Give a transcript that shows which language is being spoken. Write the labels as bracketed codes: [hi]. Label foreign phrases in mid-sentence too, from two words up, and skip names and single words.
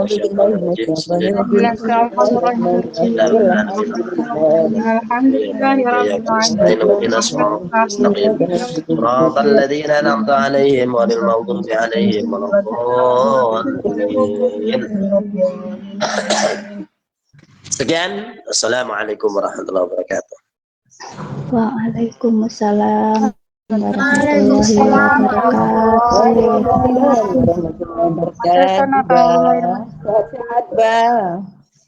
[ar] صراط الذين أنعمت عليهم غير المغضوب عليهم ولا الضالين. Sekian, السلام عليكم ورحمة الله وبركاته. Waalaikumsalam. ورحمة الله وبركاته. وعليكم السلام ورحمة الله وبركاته. [bjn] Sehat-sehat, Bang.